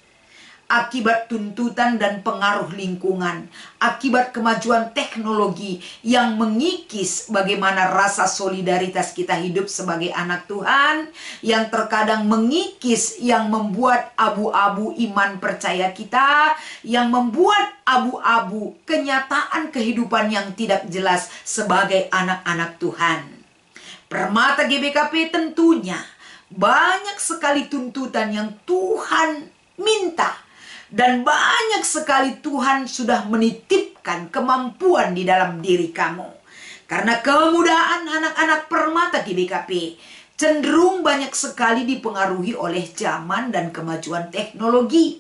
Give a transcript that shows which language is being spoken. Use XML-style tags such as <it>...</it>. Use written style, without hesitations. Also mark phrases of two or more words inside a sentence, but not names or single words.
<id>Akibat tuntutan dan pengaruh lingkungan, akibat kemajuan teknologi yang mengikis bagaimana rasa solidaritas kita hidup sebagai anak Tuhan, yang terkadang mengikis, yang membuat abu-abu iman percaya kita, yang membuat abu-abu kenyataan kehidupan yang tidak jelas sebagai anak-anak Tuhan. Permata GBKP tentunya banyak sekali tuntutan yang Tuhan minta. Dan banyak sekali Tuhan sudah menitipkan kemampuan di dalam diri kamu. Karena kemudahan anak-anak permata GBKP cenderung banyak sekali dipengaruhi oleh zaman dan kemajuan teknologi.</id>